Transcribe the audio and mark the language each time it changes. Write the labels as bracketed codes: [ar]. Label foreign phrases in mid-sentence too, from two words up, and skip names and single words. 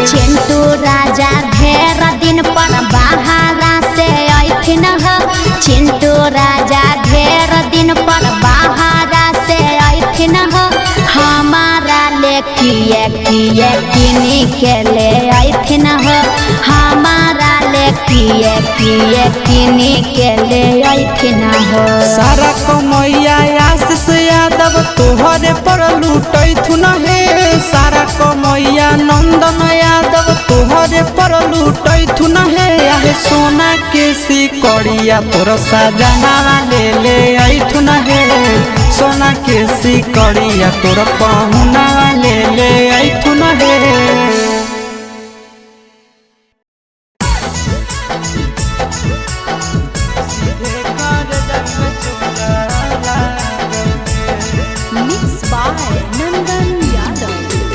[mai] चिंटू राजा ढेर दिन पर बाहरा से अइथिन चिंटू राजा ढेर दिन पर बाहरा से अइथिन हमारा ले किए किए किनी के ले अइथिन हमारा ले किए किए किनी के ले अइथिन सारा कमैया आशीष यादव तोहरे पर लूटैथुन हे सारा कमैया नंदन यादव तोहरे पर लूटैथुन हे आहे सोना के सिकड़िया तोर सजना ले अइथुन हे सोना के सिकड़िया तोर पहुना ले अइथुन हे [en] Mixed by Nandan Yadav.